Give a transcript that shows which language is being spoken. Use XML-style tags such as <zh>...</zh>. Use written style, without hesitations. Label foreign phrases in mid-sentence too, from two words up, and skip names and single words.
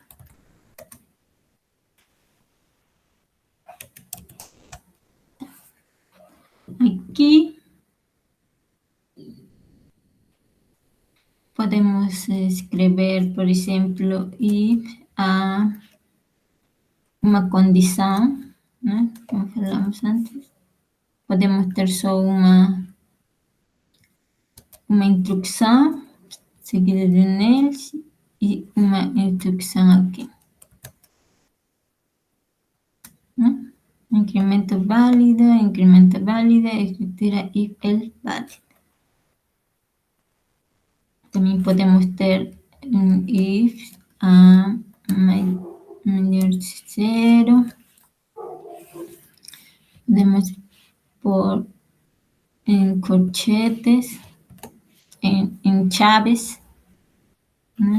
<es>Aquí podemos escribir, por ejemplo, if a una condición, ¿no? Como hablamos antes.</es> <pt>Podemos ter só uma instrução seguida de un else e uma instrução aqui.</pt> <es>¿No? Incremento válido, estructura if else válido. También podemos ter un if a mayor de 0. Podemos por en corchetes, en chaves, ¿no?</es>